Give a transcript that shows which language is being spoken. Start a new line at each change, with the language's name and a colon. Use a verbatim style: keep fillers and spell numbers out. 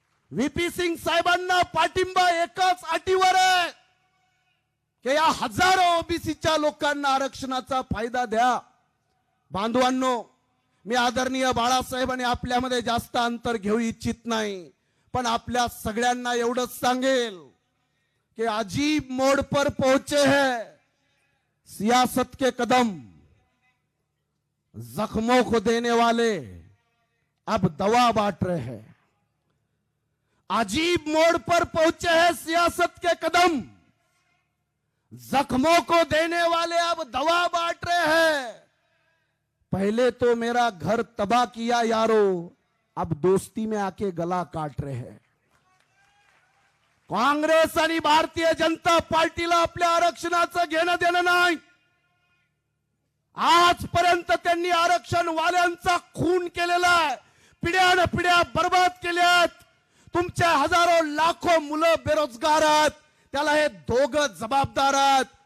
Marathi: V P Singh साहेबांना पाठिंबा एकाच अटीवर आहे की या हजारो ओबीसीच्या लोकांना आरक्षणाचा फायदा द्या. बांधवांनो, मी आदरणीय बाळासाहेबांनी आपल्यामध्ये जास्त अंतर घेऊ इच्छित नाही, पण आपल्या सगळ्यांना एवढंच सांगेल कि
Hindi: अजीब मोड़ पर पहुंचे हैं. सियासत के कदम जख्मों को देने वाले अब दवा बांट रहे हैं. अजीब मोड़ पर पहुंचे हैं. सियासत के कदम जख्मों को देने वाले अब दवा बांट रहे हैं. पहले तो मेरा घर तबाह किया यारो, अब दोस्ती में आके गला काट रहे हैं.
Marathi: काँग्रेस आणि भारतीय जनता पार्टीला आपल्या आरक्षणाचं घेणं देणं नाही. आजपर्यंत त्यांनी आरक्षण वाल्यांचा खून केलेला आहे, पिढ्यान पिढ्या बर्बाद केल्यात. तुमच्या हजारो लाखो मुलं बेरोजगार आहेत, त्याला हे दोघं जबाबदार आहेत.